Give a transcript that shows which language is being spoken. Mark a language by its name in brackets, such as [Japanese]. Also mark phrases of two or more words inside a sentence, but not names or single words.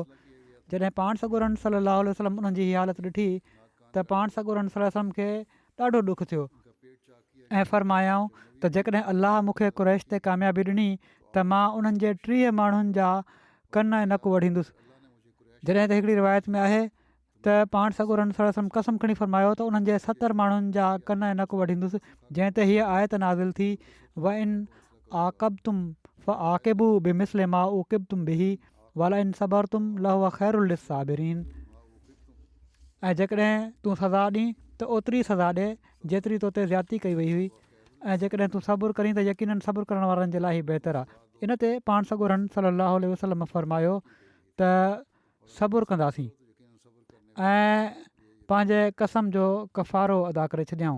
[Sindhi] जॾहिं पाण सॻोरन [Arabic] صلاه وسلم [Sindhi] उन्हनि जी हीअ हालत ॾिठी त पाण सॻोरन [Arabic] صلى الله عليه وسلم [Sindhi] खे ॾाढो ॾुखु थियो ऐं फरमायाऊं त जेकॾहिं अलाह मूंखे कुरैश ते कामयाबी ॾिनी त मां उन्हनि जे 30 माण्हुनि जा कन ऐं नकु वढींदुसि। जॾहिं त हिकिड़ी रिवायत में आहे त पाण सॻोरन [Arabic] صلى الله عليه وسلم [Sindhi] कसम खणी फरमायो त उन्हनि जे 70 माण्हुनि जा कन ऐं नकु वढींदुसि। जंहिं ते हीअ आयत नाज़िल थी [Arabic] وإن عاقبتم فعاقبوا بمثل ما عوقبتم به ولئن صبرتم لهو خير للصابرين. [Sindhi] ऐं जेकॾहिं तूं सज़ा ॾीं त ओतिरी सज़ा ॾिए जेतिरी तो ते ज़्यादती कई वई हुई, ऐं जेकॾहिं तूं सबुरु करीं त यकीननि सबुरु करण वारनि जे लाइ ई बहितरु आहे। इन ते पाण सॻोरन [Arabic] صلاه وسلم [Sindhi] फरमायो त सबुरु कंदासीं ऐं पंहिंजे कसम जो कफ़ारो अदा करे छॾियऊं।